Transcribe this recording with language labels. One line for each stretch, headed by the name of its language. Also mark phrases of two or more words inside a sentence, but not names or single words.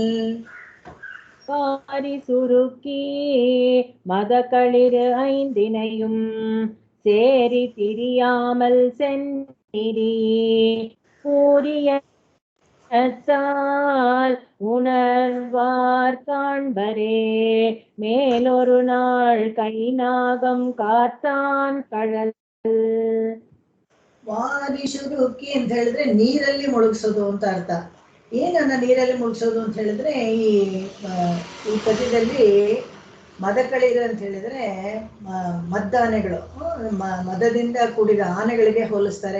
Tamil: வாரி சுருக்கி மதகளிர் ஐந்தினையும் சேரி திரியாமல் செந்நிரி கூரியத்தால் உணர்வார் காண்பரே மேலொரு நாள் கைநாகம் காத்தான் கழல். வாரி சுருக்கி
Kannada: ಅಂತ ಹೇಳಿದ್ರೆ ನೀರಲ್ಲಿ ಮುಳುಗಿಸೋದು ಅಂತ ಅರ್ಥ. ಏನನ್ನ ನೀರಲ್ಲಿ ಮುಳುಗಿಸೋದು ಅಂತ ಹೇಳಿದ್ರೆ ಈ ಪದ್ಯದಲ್ಲಿ ಮದಕಳಿರು ಅಂತ ಹೇಳಿದ್ರೆ ಮದ್ದಾನೆಗಳು, ಮದದಿಂದ ಕೂಡಿದ ಆನೆಗಳಿಗೆ ಹೋಲಿಸ್ತಾರೆ.